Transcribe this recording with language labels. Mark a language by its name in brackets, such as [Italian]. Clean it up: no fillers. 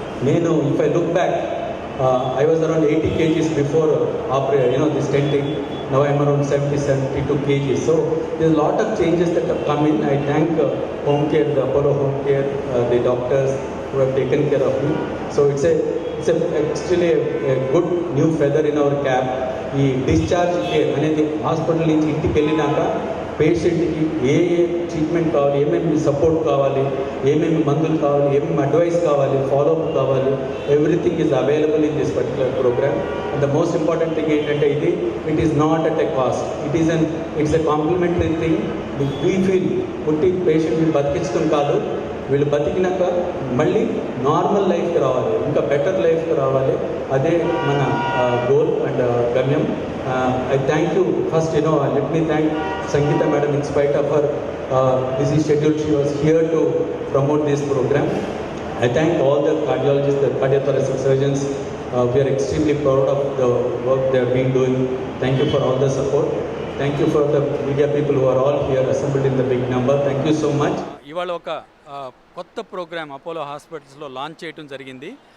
[Telugu] నేను [English] If I look back I was around 80 kgs before this stenting. Now I am around 72 kgs. So there's a lot of changes that have come in. I thank Homecare, the Apollo Homecare, the doctors who have taken care of me. So it's actually a good new feather in our cap. [Telugu] ఈ discharge care అనేది hospital నుంచి ఇంటికి వెళ్ళినాక పేషెంట్కి ఏ treatment కావాలి, ఏమేమి support కావాలి, ఏమేమి మందులు కావాలి, ఏమేమి అడ్వైస్ కావాలి, ఫాలోఅప్ కావాలి, [English] Everything is available in this particular programme. And the most important thing [Telugu] ఏంటంటే [English] It is not at a cost, it's a complimentary thing. We feel [Telugu] పుట్టి పేషెంట్ని బతికించడం కాదు, వీళ్ళు బతికినాక మళ్ళీ నార్మల్ లైఫ్కి రావాలి, ఇంకా బెటర్ లైఫ్కి రావాలి. అదే మన గోల్ అండ్ గమ్యం. [English] I thank you first, let me thank Sangeeta madam. In spite of her busy schedule, she was here to promote this program. I thank all the cardiologists, the cardiothoracic surgeons. We are extremely proud of the work they have been doing. Thank you for all the support. Thank you for the media people who are all here assembled in the big number. Thank you so much. [Telugu] ఇవాళ ఒక కొత్త programme Apollo హాస్పిటల్స్లో launch చేయడం జరిగింది.